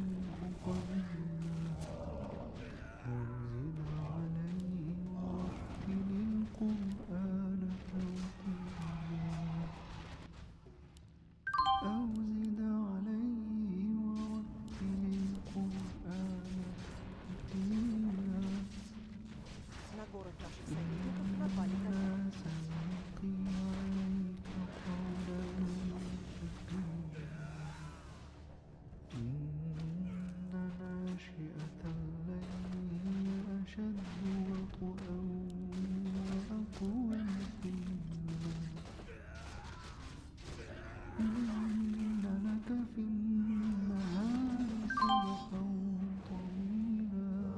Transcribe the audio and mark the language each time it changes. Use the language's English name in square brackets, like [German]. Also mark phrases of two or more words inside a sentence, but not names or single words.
[Arabic] أو زد عليه ورتل القرآن ترتيلا [Russian] На город наших союзников напали враги. [Arabic] سنلقي عليك قولا ثقيلا إن ناشئة الليل هي أشد وطئا وأقوم قيلا إن لك في النهار سبحا طويلا